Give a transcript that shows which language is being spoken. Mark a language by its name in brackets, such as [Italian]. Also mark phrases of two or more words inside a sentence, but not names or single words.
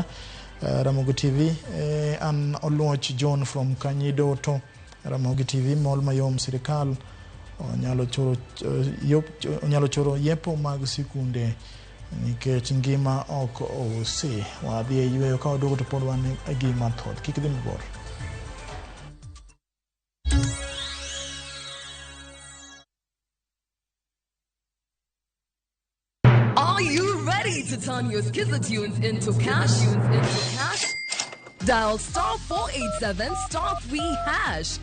[Luo (Kenya and Tanzania)] Ramogi TV an Oluoch John from Kanyidoto. Ramogi TV mol mayom sirikal onyalo choro yepo mag sikunde nikech ngima ok osi wadhi yweyo ka odogo to pod wan gima thoth kik dhi mabor. [English] Are you ready to turn your Skizza-tunes into cash? Dial *487*3#.